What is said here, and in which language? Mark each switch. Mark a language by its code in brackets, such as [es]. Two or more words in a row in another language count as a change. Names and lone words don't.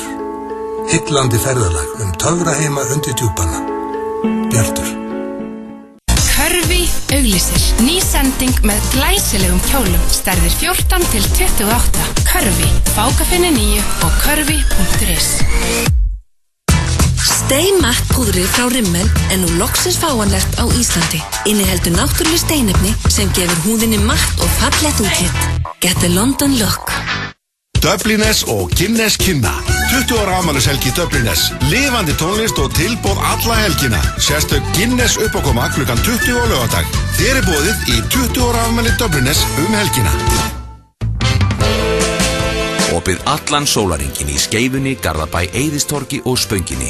[is] Heillandi ferðalag töfraheima undir djúpana. Bjartur. Körfi auglýsir. Ný sending með glæsilegum kjólum. Stærðir 14 til 28. Körfi, Fákafinni 9 og körfi.is. Stay Matte púðrið frá Rimmel er nú loksins fáanlegt á Íslandi. Inniheldur náttúruleg steinefni sem gefur húðinni matt og fallegt útlit. [en] Get the London look. [is] Dublines og Guinness kynna 20 ára afmælishelgi Dublines. Lifandi tónlist og tilboð alla helgina. Sérstök Guinness uppákoma klukkan 20 á laugardag. Þér boðið í 20 ára afmæli Dublines helgina. Opið allan sólarhringinn í Skeifunni, Garðabæ, Eiðistorgi og Spönginni.